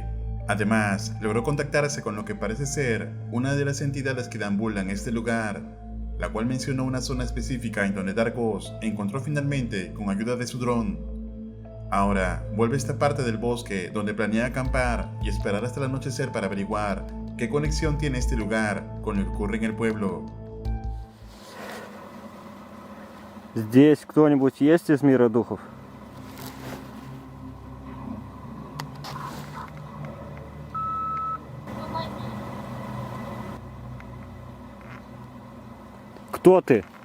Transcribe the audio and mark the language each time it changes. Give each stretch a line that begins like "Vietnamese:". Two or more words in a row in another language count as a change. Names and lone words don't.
Spanish: Además, logró contactarse con lo que parece ser una de las entidades que deambulan en este lugar, la cual mencionó una zona específica en donde Darkos encontró finalmente con ayuda de su dron. Ahora, vuelve a esta parte del bosque donde planea acampar y esperar hasta el anochecer para averiguar qué conexión tiene este lugar con lo que ocurre en el pueblo.
Russian: Здесь кто-нибудь есть из мира духов? Кто ты?